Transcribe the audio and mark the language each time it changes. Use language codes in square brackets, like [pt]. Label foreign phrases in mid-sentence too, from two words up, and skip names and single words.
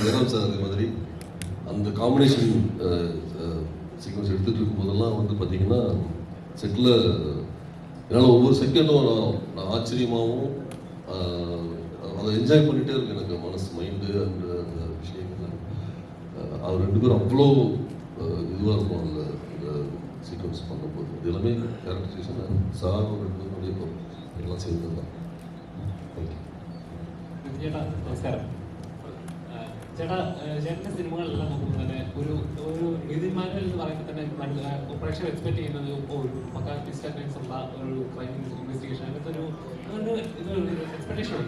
[ta] ஜெயராம் சார் அதே மாதிரி அந்த [en] combination sequence [ta] எடுத்துகிட்டு இருக்கும்போதெல்லாம் வந்து பார்த்தீங்கன்னா செட்டில் என்னால் ஒவ்வொரு செகண்டும் நான் ஆச்சரியமாகவும் அதை என்ஜாய் பண்ணிகிட்டே இருக்கு. எனக்கு மனசு மைண்டு அந்த அந்த விஷயங்கள் அவர் ரெண்டு பேரும் அவ்வளோ இதுவாக இருக்கும் அந்த அந்த சீக்வன்ஸ் பண்ணும்போது. இது எல்லாமே [en] characterisation sir [ta] ரெண்டு பேருடைய எல்லாம் சேர்ந்து தான். [ml] ചേട്ടാ നമസ്കാരം. ചേട്ടാ ചേട്ടൻ്റെ സിനിമകളെല്ലാം നോക്കുമ്പോൾ തന്നെ ഒരു ഒരു നീതിമാന്മാർ എന്ന് പറയുമ്പോൾ തന്നെ പ്രേക്ഷകർ എക്സ്പെക്ട് ചെയ്യുന്നത് ഒരു പക്കാ ഡിസ്റ്റർബൻസ് ഉള്ള ഒരു [en] crime investigation [ml] അങ്ങനത്തെ ഒരു എക്സ്പെക്ടേഷൻ ഉണ്ട്.